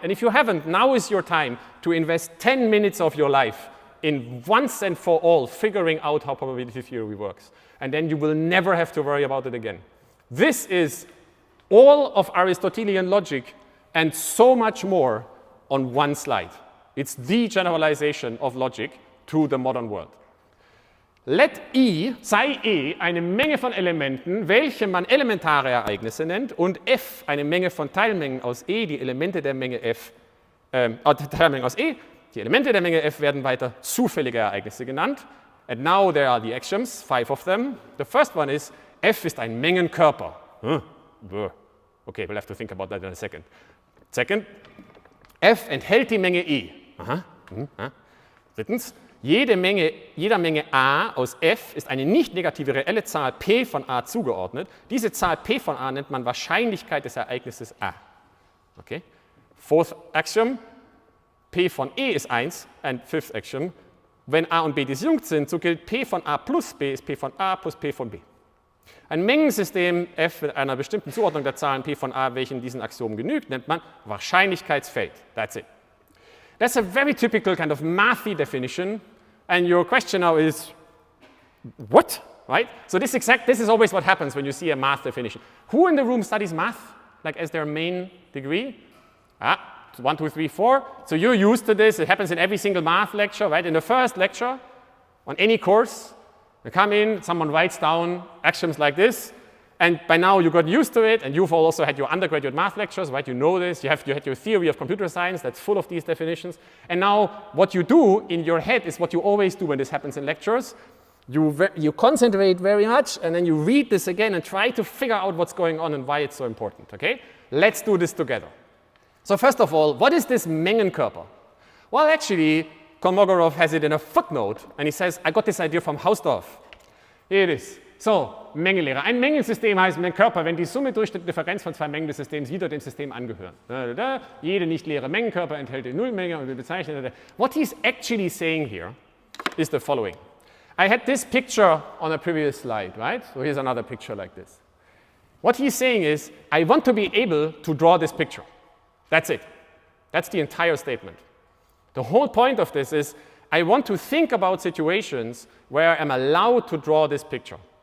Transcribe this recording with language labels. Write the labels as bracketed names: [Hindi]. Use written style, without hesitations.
[English] And if you haven't, now is your time to invest 10 minutes of your life in once and for all figuring out how probability theory works. And then you will never have to worry about it again. This is all of Aristotelian logic and so much more on one slide. It's the generalization of logic to the modern world. [German] Let I, sei E, eine Menge von Elementen, welche man elementare Ereignisse nennt, und F eine Menge von Teilmengen aus E, die Elemente der Menge F, Teilmengen aus E, die Elemente der Menge F werden weiter zufällige Ereignisse genannt. [English] And now there are the axioms, 5 of them. The first one is, [German] F ist ein Mengenkörper. [English] Okay, we'll have to think about that in a second. [German] Second, F enthält die Menge E. Drittens, jeder Menge A aus F ist eine nicht negative reelle Zahl P von A zugeordnet. Diese Zahl P von A nennt man Wahrscheinlichkeit des Ereignisses A. Okay. [English] Fourth axiom, [German] P von E ist 1. [English] And fifth axiom, [German] wenn A und B disjunkt sind, so gilt P von A plus B ist P von A plus P von B. Ein Mengensystem F mit einer bestimmten Zuordnung der Zahlen P von A, welchen diesen Axiomen genügt, nennt man Wahrscheinlichkeitsfeld. [English] That's it. That's a very typical kind of mathy definition. And your question now is, what? Right? So this is always what happens when you see a math definition. Who in the room studies math, like as their main degree? 1, 2, 3, 4. So you're used to this. It happens in every single math lecture, right? In the first lecture, on any course, you come in, someone writes down axioms like this, and by now you got used to it, and you've also had your undergraduate math lectures, right? You know this. You had your theory of computer science that's full of these definitions. And now what you do in your head is what you always do when this happens in lectures. You concentrate very much, and then you read this again and try to figure out what's going on and why it's so important, okay? Let's do this together. So first of all, what is this Mengenkörper? Well, actually, Kolmogorov has it in a footnote, and he says, I got this idea from Hausdorff. Here it is. So, Mengenlehre. [German] Ein Mengensystem heißt Mengenkörper, wenn die Summe durchschnittliche Differenz von zwei Mengen des Systems wieder dem System angehören. Jede nicht leere Mengenkörper enthält die Nullmenge und wir bezeichnen. [English] What he's actually saying here is the following. I had this picture on a previous slide, right? So here's another picture like this. What he's saying is, I want to be able to draw this picture. That's it. That's the entire statement. The whole point of this is, I want to think about situations where I'm allowed to draw this picture.